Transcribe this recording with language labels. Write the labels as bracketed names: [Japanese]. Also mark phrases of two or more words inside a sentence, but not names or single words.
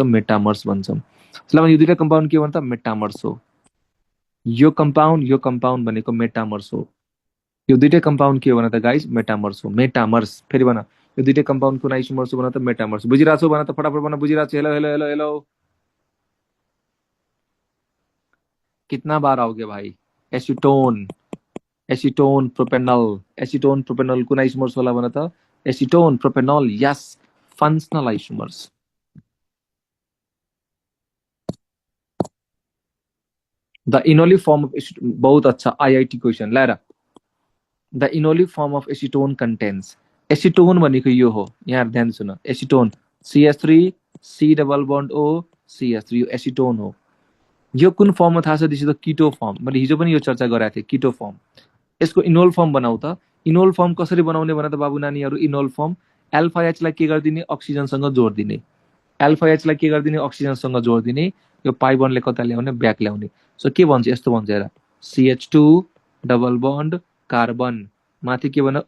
[Nepali] मेटामर्स भन्छौँ। मतलब यो दुईटा कम्पाउन्ड के भन्छ? मेटामर्स हो। यो कम्पाउन्ड भनेको मेटामर्स हो। यो दुईटै कम्पाउन्ड के हो भन त गाइस? मेटामर्स हो। मेटामर्स। फेरि भन, यो दुईटै कम्पाउन्ड कुन आइसोमर्स हो भन त? मेटामर्स। बुझिरहेको छौ भन त? फटाफट भन, बुझिरहेको छु? हेलो हेलो हेलो हेलो, [Hindi] कितना बार आओगे भाई? [Nepali] एसीटोन, एसीटोन प्रोपेनॉल, एसीटोन प्रोपेनॉल कुन आइसोमर्स होला भन त? एसीटोन प्रोपेनॉल। यस, [English] functional isomers. the enolic form of, [Hindi] बहुत अच्छा [English] IIT question. ला the enolic form of acetone contains, [Nepali] एसीटोन भनेको यो हो, यहाँ ध्यान सुन, एसीटोन CH3 C++O CH3, यो एसीटोन हो। यो कुन फर्ममा थाहा छ? [English] this is the keto form. [Nepali] मैले हिजो पनि यो चर्चा गराएको थिएँ, कीटो फर्म। यसको इनोल फर्म बनाऊ त। इनोल फर्म कसरी बनाउने भने त बाबु नानीहरू इनोल फर्म अल्फा एच लाई के गरिदिने अक्सिजनसँग जोडिदिने अल्फा एच लाई के गरिदिने अक्सिजनसँग जोडिदिने यो पाई बन्डले कता ल्याउने ब्याक ल्याउने सो के भन्छ यस्तो भन्छ हेर CH2 [English] double bond [Nepali] कार्बन माथि के भन